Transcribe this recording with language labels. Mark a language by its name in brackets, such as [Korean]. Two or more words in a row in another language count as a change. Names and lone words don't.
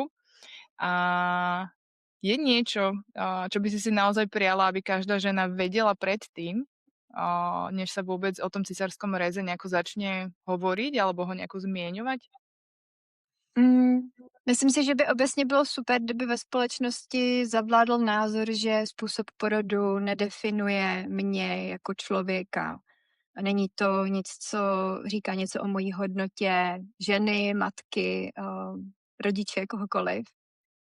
[Slovak] A je niečo, čo by si naozaj prijala, aby každá žena vedela predtým, než sa vôbec o tom cisárskom reze nejako začne hovoriť alebo ho nejako zmieňovať? [Czech] Myslím si, že by obecně bylo super, kdyby ve společnosti zavládl názor, že způsob porodu nedefinuje mě jako člověka. A není to nic, co říká něco o mojí hodnotě ženy, matky, rodiče, kohokoliv.